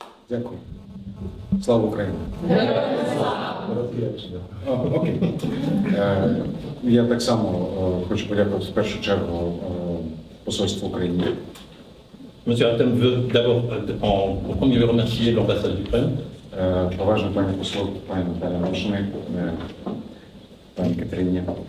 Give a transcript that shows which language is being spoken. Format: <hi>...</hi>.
<uk>Дякую. Слава Україні! Окей. Я так само хочу подякувати в першу чергу посольству України.</uk> <fr>Monsieur Artem veut d'abord, en premier lieu, remercier l'ambassade d'Ukraine.</fr> <uk>Поважно пані послу, пані Наталі Новшиной, пані Катерині,</uk>